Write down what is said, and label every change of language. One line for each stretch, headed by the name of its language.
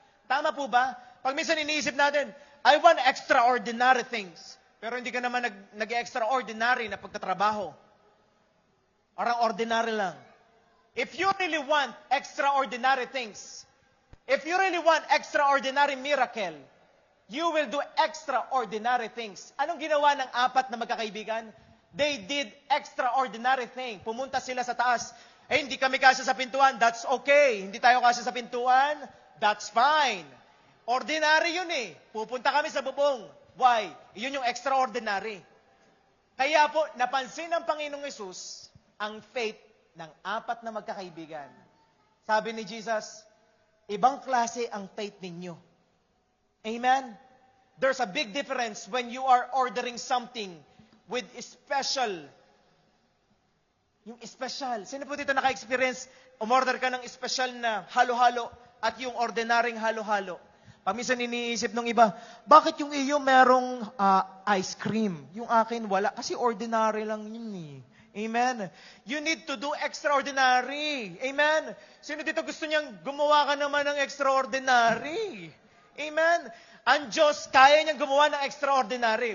Filipino: Tama po ba? Pag minsan iniisip natin,
English: I want extraordinary things.
Filipino: Pero hindi ka naman nag-extraordinary na pagtatrabaho. Parang ordinary lang.
English: If you really want extraordinary things, if you really want extraordinary miracle, you will do extraordinary things.
Filipino: Anong ginawa ng apat na magkakaibigan?
English: They did extraordinary thing.
Filipino: Pumunta sila sa taas. Hindi kami kasya sa pintuan.
English: That's okay.
Filipino: Hindi tayo kasya sa pintuan.
English: That's fine.
Filipino: Ordinary yun eh. Pupunta kami sa bubong.
English: Why?
Filipino: Yun yung extraordinary. Kaya po, napansin ng Panginoong Yesus ang faith ng apat na magkakaibigan. Sabi ni Jesus, ibang klase ang faith ninyo. Amen?
English: There's a big difference when you are ordering something with special.
Filipino: Yung special. Sino po dito naka-experience? Umorder ka ng special na halo-halo at yung ordinaryong halo-halo. Paminsan iniisip ng iba, bakit yung iyo merong ice cream? Yung akin wala. Kasi ordinary lang yun eh. Amen?
English: You need to do extraordinary. Amen?
Filipino: Sino dito gusto niyang gumawa ka naman ng extraordinary? Amen? Ang Diyos, kaya niyang gumawa ng extraordinary.